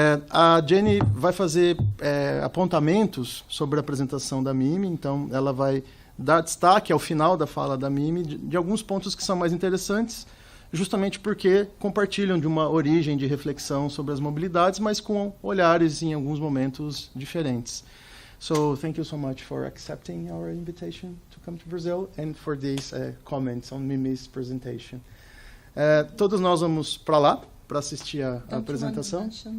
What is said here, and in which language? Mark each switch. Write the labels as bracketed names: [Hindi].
[Portuguese] A Jenny vai fazer apontamentos sobre a apresentação da Mimi, então ela vai dar destaque ao final da fala da Mimi de alguns pontos que são mais interessantes, justamente porque compartilham de uma origem de reflexão sobre as mobilidades, mas com olhares em alguns momentos diferentes. [English] So, thank you so much for accepting our invitation to come to Brazil and for these comments on Mimi's presentation. [Portuguese] Todos nós vamos para lá para assistir a apresentação.